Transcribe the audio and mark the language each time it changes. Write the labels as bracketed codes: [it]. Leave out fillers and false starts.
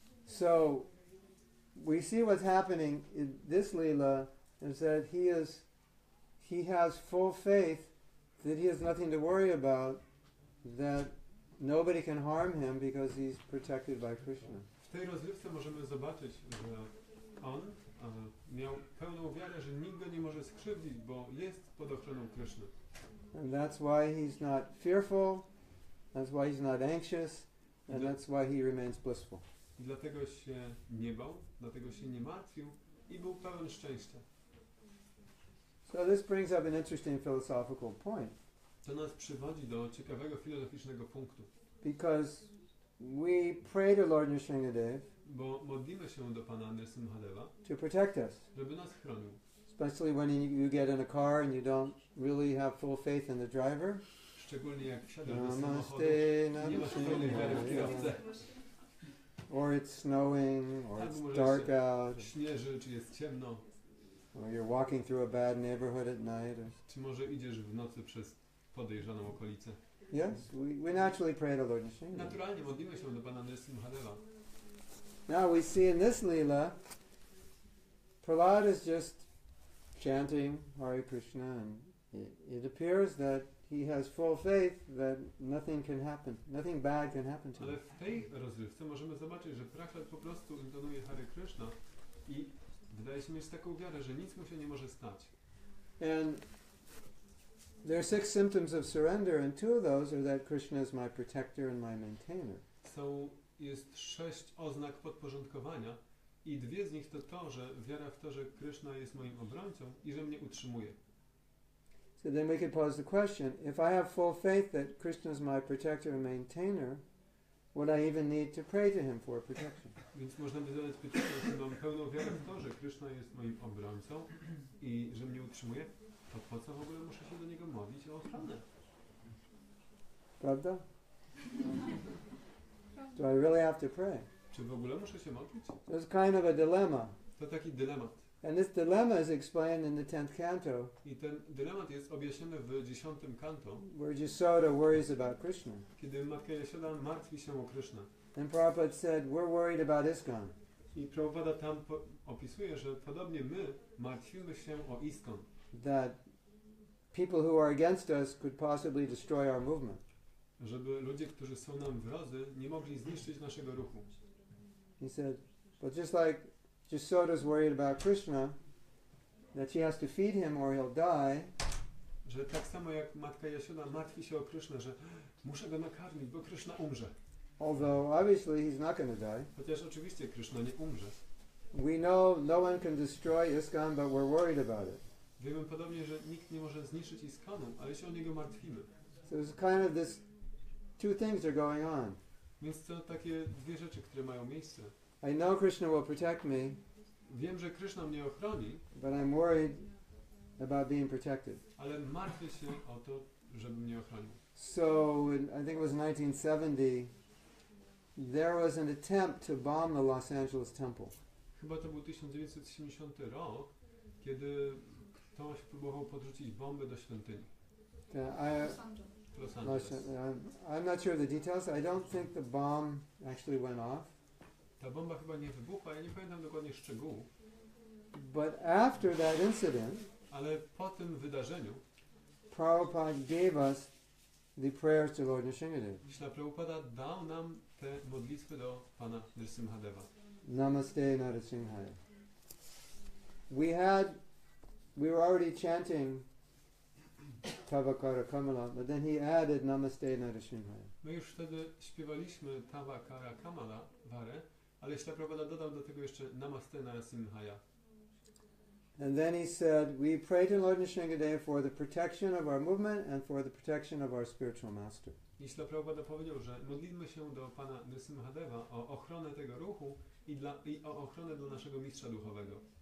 [en] So we see what's happening in this Leela is that he has full faith that he has nothing to worry about, that nobody can harm him because he's protected by Krishna. [pl] W tej rozrywce możemy zobaczyć, że on miał pełną wiarę, że nikt go nie może skrzywdzić, bo jest pod ochroną Kryszny. [en] And that's why he's not fearful, that's why he's not anxious, and that's why he remains blissful. [pl] I dlatego się nie bał, dlatego się nie martwił i był pełen szczęścia. [en] So this brings up an interesting philosophical point. [pl] To nas przywodzi do ciekawego filozoficznego punktu. [en] Because we pray to Lord Nrsingh Dev, [pl] bo modlimy się do Pana Nrsingha Deva, [en] to protect us. [pl] żeby nas chronił. [en] Especially when you get in a car and you don't really have full faith in the driver. [pl] Szczególnie jak wsiadasz do samochodu, [sa] Namaste, [pl] nie masz pełnej wiary w kierowcę. [en] Or it's snowing, or it's dark out. [pl] Śnieży, czy jest ciemno. [en] Or you're walking through a bad neighborhood at night. [pl] Czy może idziesz w nocy przez podejrzaną okolicę. [en] Yes, we naturally pray to Lord Nrsingh. [pl] Naturalnie modlimy się do Pana Nrsingha Deva. [en] Now we see in this Leela, Prahlad is just chanting Hare Krishna, and it appears that he has full faith that nothing can happen, nothing bad can happen to him. [pl] Ale w tej rozrywce możemy zobaczyć, że Prahlad po prostu intonuje Hare Krishna i wydaje się mieć taką wiarę, że nic mu się nie może stać. [en] And there are 6 symptoms of surrender, and 2 of those are that Krishna is my protector and my maintainer. [pl] Jest 6 oznak podporządkowania i 2 z nich to, że wiara w to, że Krishna jest moim obrońcą i że mnie utrzymuje. [en] So then we could pose the question, if I have full faith that Krishna is my protector and maintainer, would I even need to pray to him for protection? [pl] Więc można by zadać pytanie, czy mam pełną wiarę w to, że Krishna jest moim obrońcą i że mnie utrzymuje, to po co w ogóle muszę się do niego modlić o ochronę? Pravda? [en] Do I really have to pray? [pl] Czy w ogóle muszę się modlić? [en] There's kind of a dilemma. [pl] To taki dylemat. [en] And this dilemma is explained in the 10th canto, [pl] I ten dylemat jest objaśniony w 10 kanto, [en] where Yasoda worries about Krishna. [pl] kiedy matka Jasioda martwi się o Krysznę. [en] And Prabhupada said, we're worried about ISKCON. [pl] I Prabhupada tam opisuje, że podobnie my martwimy się o ISKCON. [en] That people who are against us could possibly destroy our movement. [pl] Żeby ludzie, którzy są nam wrodzy, nie mogli zniszczyć naszego ruchu. [en] He said, but just like Yasoda's worried about Krishna, that she has to feed him or he'll die. [pl] Że tak samo jak matka Jasioda martwi się o Krysznę, że muszę go nakarmić, bo Kryszna umrze. [en] Although obviously he's not going to die. [pl] Chociaż oczywiście Kryszna nie umrze. [en] We know no one can destroy ISKCON, but we're worried about it. [pl] Wiemy podobnie, że nikt nie może zniszczyć iskonu, ale się o niego martwimy. [en] So there's kind of this two things are going on. [pl] Więc to takie dwie rzeczy, które mają miejsce. [en] I know Krishna will protect me, [pl] Wiem, że Krishna mnie ochroni, [en] but I'm worried about being protected. [pl] ale martwię się o to, żeby mnie ochronił. [en] So I think it was 1970, there was an attempt to bomb the Los Angeles temple. [pl] Chyba to był 1970 rok, kiedy ktoś próbował podrzucić bombę do świątyni w Los Angeles. [en] I'm not sure of the details. I don't think the bomb actually went off. [pl] Ta bomba chyba nie wybuchła, ja nie pamiętam dokładnie szczegółów. [en] But after that incident, [pl] Ale po tym wydarzeniu [en] Prabhupada gave us the prayers to Lord Nrsingh Dev. [pl] Śla Prabhupada dał nam te modlitwy do Pana Nrsingha Deva. [sa] Namaste Narasimhaya. [en] We were already chanting Tavakara Kamala, but then he added Namaste Narasimhaya. [pl] My już wtedy śpiewaliśmy Tava Kara Kamala Vare, ale Śla Prabhupada dodał do tego jeszcze Namaste Narasimhaya. [en] And then he said, we pray to Lord Nrsingh Dev for the protection of our movement and for the protection of our spiritual master. [pl] I Śla Prabhupada powiedział, że modlimy się do Pana Nrsingha Deva o ochronę tego ruchu i o ochronę dla naszego mistrza duchowego.